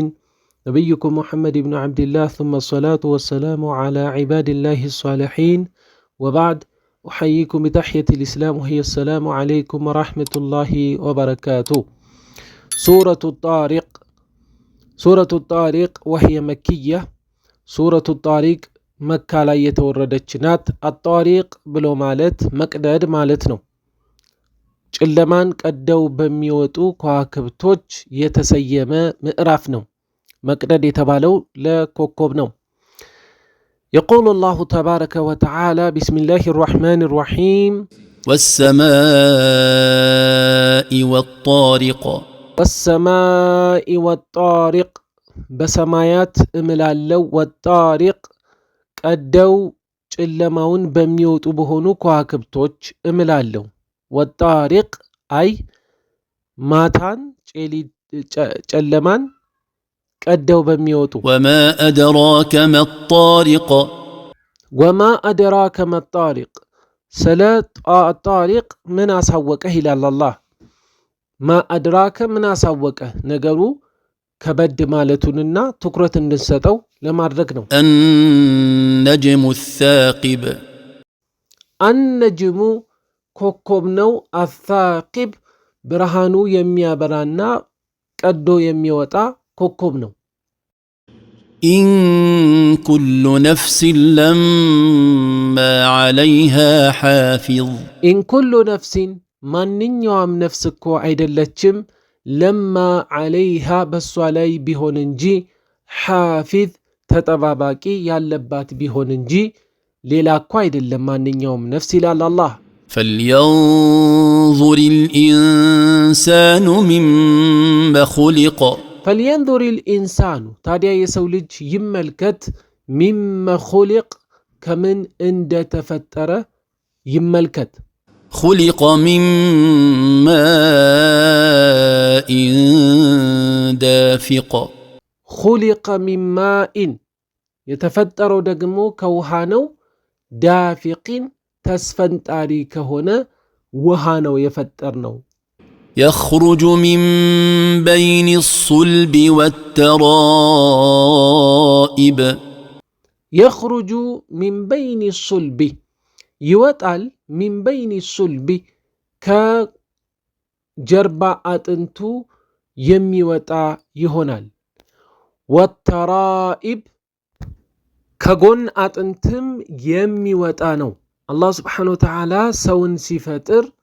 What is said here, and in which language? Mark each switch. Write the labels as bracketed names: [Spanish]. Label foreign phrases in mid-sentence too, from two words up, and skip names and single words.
[Arabic] نبيكم محمد بن عبد الله ثم الصلاة والسلام على عباد الله الصالحين وبعد. أحييكم بتحية الإسلام وهي السلام عليكم ورحمة الله وبركاته. سورة الطارق وهي مكية. سورة الطارق [Amharic] መካ ላይ የተወረደች ናት። አጣሪቅ ብሎ ማለት መቅደድ ማለት ነው። ጨለማን ቀደው በሚወጡ ከዋክብቶች የተሰየመ ምዕራፍ ነው። መቅደድ የተባለው ለኮከብ ነው። [Arabic] يقول الله تبارك وتعالى بسم الله الرحمن الرحيم والسماء والطارق والسماء والطارق [Amharic] በሰማያት እምላለው والطارق ቀደው ጨለማውን በሚወጡ በሆኑ ከዋክብቶች እምላለሁ። ወጣሪቅ አይ ማታን ጨለማን ቀደው በሚወጡ [Arabic] وما أدراك ما الطارق وما أدراك ما الطارق [Amharic] ስለ ጣሪቅ ምን አሳወቀህ ይላል አላህ። [Arabic] ما أدراك [Amharic] ምን አሳወቀህ ነገሩ ከበድ ማለቱንና ትኩረት እንድንሰጠው ለማድረግ ነው። [Arabic] النجم الثاقب [Amharic] النجم ኮከብ ነው። الثاقب ብርሃኑ የሚያበራና ቀዶ የሚወጣ ኮከብ ነው። [Arabic] إن كل نفس لما عليها حافظ إن كل نفس [Amharic] ማንኛውም ነፍስ እኮ አይደለችም [Arabic] لما عليها [Amharic] በሷ ላይ ቢሆን እንጂ ሓፊዝ ተጠባባቂ ያለባት ቢሆን እንጂ ሌላ እኮ አይደለም ማንኛውም ነፍስ ይላል አላህ። [Arabic] فلينظر الإنسان مما خلق فلينظر الإنسان [Amharic] ታዲያ የሰው ልጅ ይመልከት [Arabic] مما خلق [Amharic] ከምን እንደተፈጠረ ይመልከት። [Arabic] خلق من ماء دافق خلق من ماء [Amharic] የተፈጠረው ደግሞ ከውሃ ነው። ዳፊቅን ተስፈንጣሪ ከሆነ ውሃ ነው የፈጠርነው። [Arabic] يخرج من بين الصلب والترائب يخرج من بين الصلب [Amharic] ይወጣል [Arabic] من بين الصلب [Amharic] ከጀርባ አጥንቱ የሚወጣ ይሆናል። ወተራኢብ ከጎን አጥንትም የሚወጣ ነው። አላህ [Arabic] سبحانه وتعالى [Amharic] ሰውን ሲፈጥር